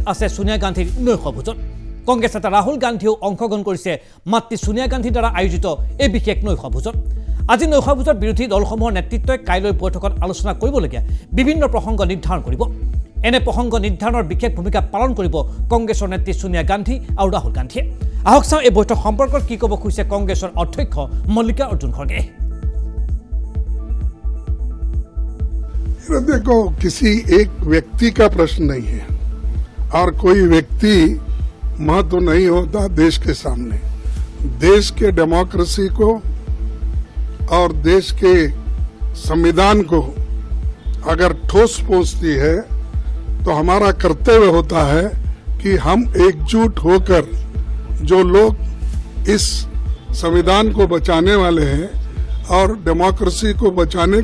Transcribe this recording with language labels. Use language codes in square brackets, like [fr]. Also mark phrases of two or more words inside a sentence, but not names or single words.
[as] আছে সোনিয়া গান্ধীৰ নৈশভোজত কংগ্ৰেছ নেতা ৰাহুল গান্ধীও অংশগ্ৰহণ কৰিছে মাতৃ সোনিয়া গান্ধীৰ দ্বাৰা আয়োজিত এই বিশেষ নৈশভোজত আজি নৈশভোজত বিৰোধী দলসমূহৰ নেতৃত্বই কাইলৈ বৈঠকত আলোচনা কৰিবলগীয়া বিভিন্ন প্ৰসংগ নিৰ্ধাৰণ কৰিব এনে প্ৰসংগ নিৰ্ধাৰণৰ বিশেষ ভূমিকা পালন কৰিব কংগ্ৰেছৰ নেত্ৰী সোনিয়া গান্ধী আৰু ৰাহুল গান্ধীয়ে আহক চাওঁ এই বৈঠক সম্পৰ্কত কি ক'ব খুজিছে কংগ্ৰেছৰ অধ্যক্ষ মল্লিকা অৰ্জুন খৰ্গে [hi] देखो किसी एक व्यक्ति का प्रश्न नहीं है और कोई व्यक्ति महत्व नहीं होता देश के सामने देश के डेमोक्रेसी को और देश के संविधान को अगर ठोस पहुंचती है तो हमारा कर्तव्य होता है कि हम एकजुट होकर जो लोग इस संविधान को बचाने वाले हैं और डेमोक्रेसी को बचाने